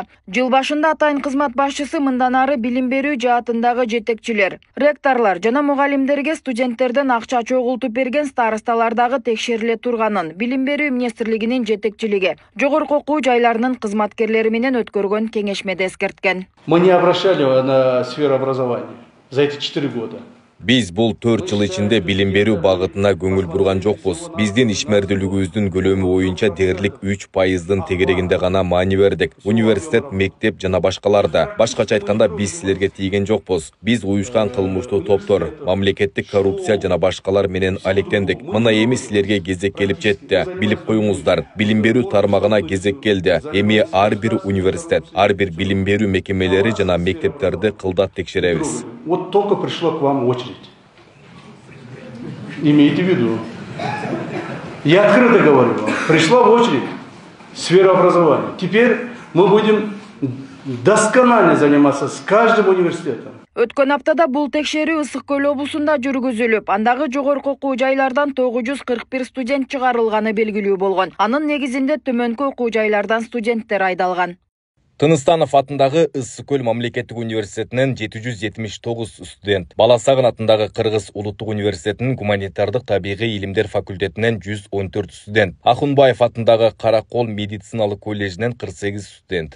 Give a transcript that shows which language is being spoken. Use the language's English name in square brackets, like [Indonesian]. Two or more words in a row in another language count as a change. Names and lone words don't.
[Kyrgyz] Жыл башында атайын кызмат башчысы мындан ары билим берүү жаатындагы жетекчилер, ректорлор жана мугалимдерге студенттерден акча чогултуп берген старосталардагы текшериле турганын Билим берүү министрлигинин жетекчилиги жогорку окуу жайлар кызматкерлери менен өткөргөн кеңешмеде эскерткен. [Russian] Мы не обращали на сферу образования за эти 4 года. [Kyrgyz] Биз бул 4 жыл ичинде билим берүү багытына көңүл бурган жокпуз. Биздин ишмердүүлүгүбүздүн көлөмү боюнча дээрлик 3% тегерегинде гана маани бердик. Университет, мектеп жана башкаларда. Башкача айтканда биз силерге тийген жокпуз. Биз уюшкан кылмыштуу топтор, мамлекеттик коррупция жана башкалар менен алектендик. Мына эми силерге кезек келип жетти. Билип коюңуздар, билим берүү тармагына кезек келди. Эми ар бир университет, ар бир билим берүү мекемелери жана мектептерди кылдат текшеребиз. [Russian] Вот только пришло к вам очередь. Имейте в виду. Я открыто говорю вам. Пришла очередь сфера образования. Теперь мы будем досконально заниматься с каждым университетом. [Kyrgyz] Өткөн аптада бул текшерүү Ысык Көл облусунда жүргүзүлүп, андагы жогорку окуу жайлардан 941 студент чыгарылганы белгилүү болгон. Анын негизинде төмөнкү окуу жайлардан студенттер айдалган. Тыныстанов атындагы Ысык-Көл мамлекеттик университетинен 779 студент, Баласагын атындагы Кыргыз улуттук университетинин гуманитардык табигый илимдер факультетинен 114 студент, Ахунбаев атындагы Каракол медициналык коллежинен 48 студент.